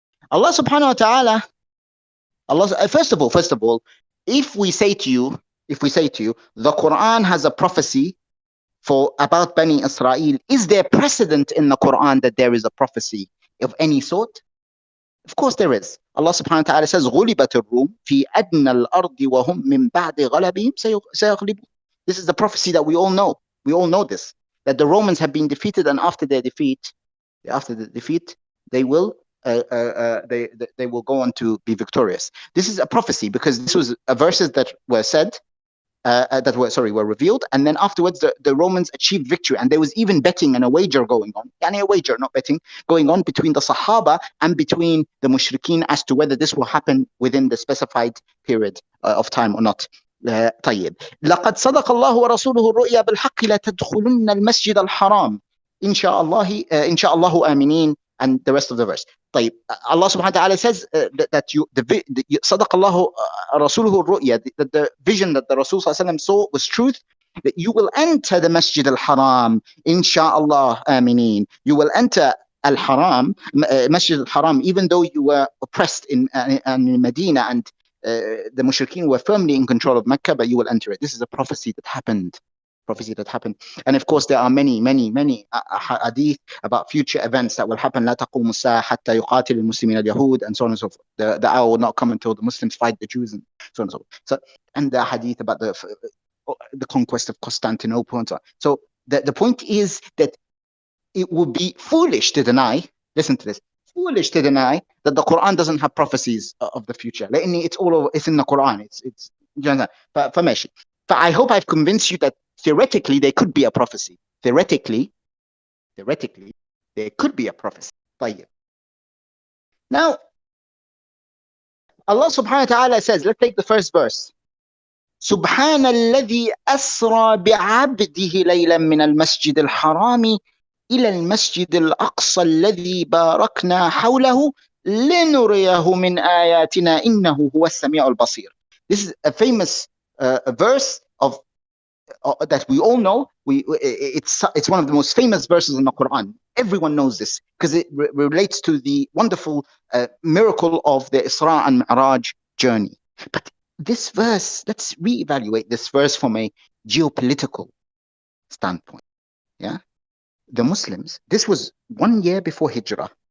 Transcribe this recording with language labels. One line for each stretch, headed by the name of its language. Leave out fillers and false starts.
English: Allah subhanahu wa ta'ala, first of all, if we say to you, the Quran has a prophecy about Bani Israel, is there precedent in the Quran that there is a prophecy of any sort? Of course there is.
Arabic: Allah subhanahu wa ta'ala says, غُلِبَتِ الرُّومُ فِي أَدْنَى الْأَرْضِ وَهُمْ مِنْ بَعْدِ غَلَبِهِمْ سَيَغْلِبُونَ.
English: This is the prophecy that we all know. We all know this, that the Romans have been defeated, and after the defeat, they will they will go on to be victorious. This is a prophecy because this was verses that were said, were revealed, and then afterwards the Romans achieved victory, and there was even betting and a wager going on, a wager, not betting, going on between the Sahaba and between the Mushrikeen as to whether this will happen within the specified period of time or not.
Arabic: طيب. لقد صدق الله ورسوله الرؤيا بالحق لتدخلن المسجد الحرام إن شاء الله آمنين,
English: and the rest of the verse.
Arabic: طيب.
English: Allah subhanahu wa ta'ala says that
Arabic: صدق الله رسوله الرؤيا,
English: that the vision that the Rasul sallallahu alaihi wasallam saw was truth, that you will enter the Masjid al-Haram, inshallah aminin. You will enter al-Haram, Masjid al-Haram, even though you were oppressed in Medina and the Mushrikeen were firmly in control of Mecca, but you will enter it. This is a prophecy that happened. And of course there are many hadith about future events that will happen.
Arabic: لا تقوم الساعة حتى يقاتل المسلمين اليهود,
English: and so on and so forth. The hour will not come until the Muslims fight the Jews, and so on and so forth. And the hadith about the conquest of Constantinople and so on. So the point is that it would be foolish to deny, listen to this, foolish to deny that the Quran doesn't have prophecies of the future. It's all over, it's in the Quran. It's
Arabic: فماشي.
English: I hope I've convinced you that theoretically there could be a prophecy. Theoretically there could be a prophecy.
Arabic: طيب.
English: Now Allah subhanahu wa ta'ala says, let's take the first verse.
Arabic: سبحان الذي أسرى بعبده ليلا من المسجد الحرام إلى المسجد الأقصى الذي باركنا حوله لنريه من آياتنا إنه هو السميع البصير.
English: This is a famous verse of that we all know. It's one of the most famous verses in the Quran. Everyone knows this because it relates to the wonderful miracle of the Isra and Mi'raj journey. But this verse, let's reevaluate this verse from a geopolitical standpoint. Yeah, the Muslims. This was 1 year before Hijrah.